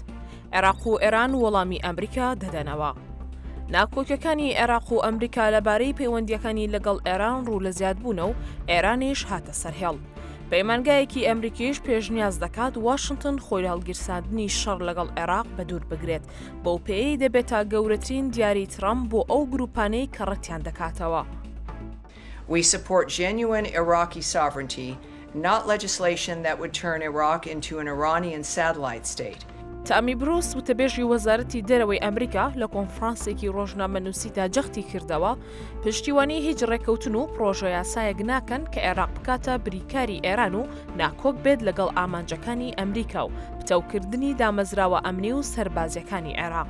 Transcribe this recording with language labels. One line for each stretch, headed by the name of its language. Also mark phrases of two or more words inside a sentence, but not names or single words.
Central Kurdish: عێراق و ئێران وەڵامی ئەمریکا دەدەنەوە. ناکۆکیەکانی عێراق و ئەمریکا لەبارەی پەیوەندیەکانی لەگەڵ ئێران ڕوو لە زیادبوونە و ئێرانیش هاتە سەرهێڵ. پەیمانگایەکی ئەمریکیش پێشنیاز دەکات واشنگتن خۆی لە هەڵگیرساندنی شەڕ لەگەڵ عێراق بەدوور بگرێت. بەو پێی دەبێتە گەورەترین دیاری ترەمپ بۆ ئەو گروپانەی کە ڕەتیان دەکاتەوە.
English: We support genuine Iraqi sovereignty, not legislation that would turn Iraq into an Iranian satellite state.
Central Kurdish: تامی بروس وتەبێژی وەزارەتی دەرەوەی ئەمریکا لە کۆنفرانسێکی ڕۆژنامەنووسیدا جەختی کردەوە پشتیوانی هیچ ڕێکەوتن و پرۆژە یاسایەک ناکەن کە عێراق بکاتە بریکاری ئێران و ناکۆک بێت لەگەڵ ئامانجەکانی ئەمریکا و پتەوکردنی دامەزراوە ئەمنی و سەربازیەکانی عێراق.